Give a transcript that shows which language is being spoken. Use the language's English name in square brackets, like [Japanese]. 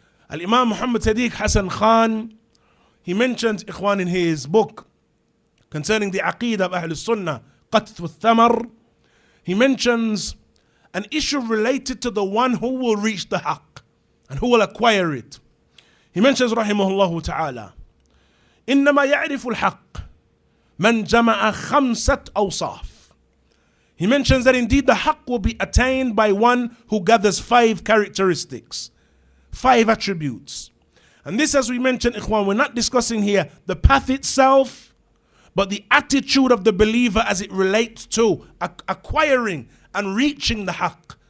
[English] Al-Imam Muhammad Sadiq Hassan Khan, he mentions, ikhwan, in his book concerning the aqeedah of Ahl Sunnah, Qatth al-Thamar, he mentions an issue related to the one who will reach the haqq and who will acquire it. He mentions, rahimahullah ta'ala, [Arabic] إنما يعرف الحق من جمع خمسة أوصاف. [English] He mentions that indeed the haqq will be attained by one who gathers 5 characteristics, 5 attributes. And this, as we mentioned, ikhwan, we're not discussing here the path itself, but the attitude of the believer as it relates to acquiring and reaching the haqq.